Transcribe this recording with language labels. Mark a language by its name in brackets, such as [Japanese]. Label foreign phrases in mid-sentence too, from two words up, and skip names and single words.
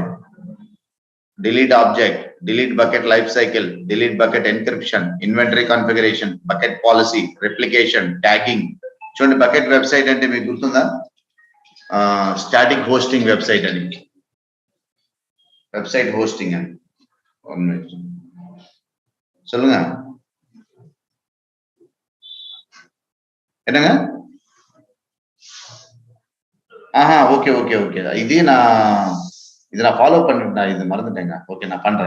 [English] delete object, delete bucket life cycle, delete bucket encryption, inventory configuration, bucket policy, replication, tagging. [Telugu] చూడండి [English] bucket website [Telugu] అంటే మీకు గుర్తుందా? [English] static hosting website అని, website hosting అని. [Tamil] சொல்லுங்க என்னங்க? [English] okay okay okay, [Tamil] இது நான் ஃபாலோ பண்ணிட்டு இது மறந்துட்டேங்க. ஓகே நான் பண்றேன்.